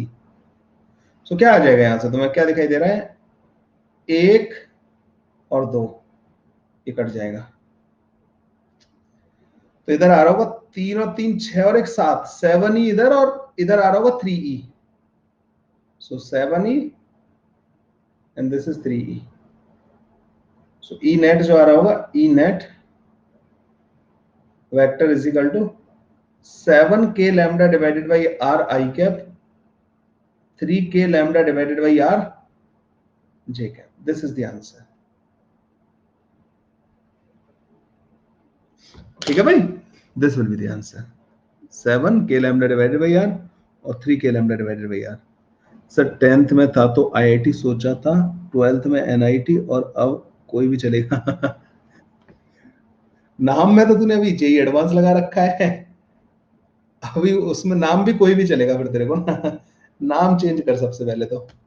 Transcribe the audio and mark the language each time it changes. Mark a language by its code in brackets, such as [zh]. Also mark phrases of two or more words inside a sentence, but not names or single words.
[hi] क्या आ जाएगा यहां से, तुम्हें क्या दिखाई दे रहा है, 1 और 2, ये कट जाएगा। तो इधर आ रहा होगा 3 और 3 6 और एक 7, 7E इधर, और इधर आ रहा होगा 3E। [en] So 7e and this is 3e. So E net [hi] जो आ रहा होगा, [en] E net vector is equal to 7k lambda divided by r I cap, 3k lambda divided by r j cap. This is the answer. [hi] ठीक है भाई, [en] this will be the answer. 7k lambda divided by r और 3k lambda divided by r. [hi] सर 10th में था तो IIT सोचा था, 12th में NIT और अब कोई भी चलेगा। नाम में तो तूने अभी जेई एडवांस लगा रखा है, अभी उसमें नाम भी कोई भी चलेगा फिर तेरे को ना। नाम चेंज कर सबसे पहले तो।